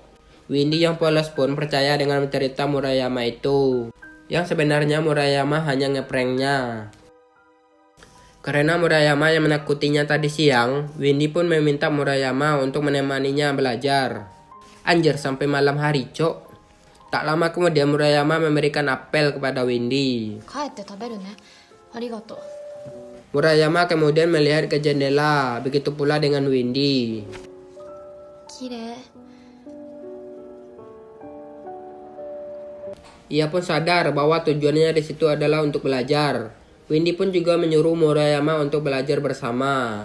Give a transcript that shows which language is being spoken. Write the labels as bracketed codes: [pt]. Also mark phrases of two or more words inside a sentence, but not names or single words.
[id] Windy yang polos pun percaya dengan cerita Murayama itu, yang sebenarnya Murayama hanya ngepranknya. Karena Murayama yang menakutinya tadi siang, Windy pun meminta Murayama untuk menemaninya belajar. Anjir, sampai malam hari, cok. Tak lama kemudian Murayama memberikan apel kepada Windy. [ja] 帰って食べるね。ありがとう。 [id] Murayama kemudian melihat ke jendela, begitu pula dengan Windy. [ja] きれい。 [id] Ia pun sadar bahwa tujuannya di situ adalah untuk belajar. Windy pun juga menyuruh Murayama untuk belajar bersama.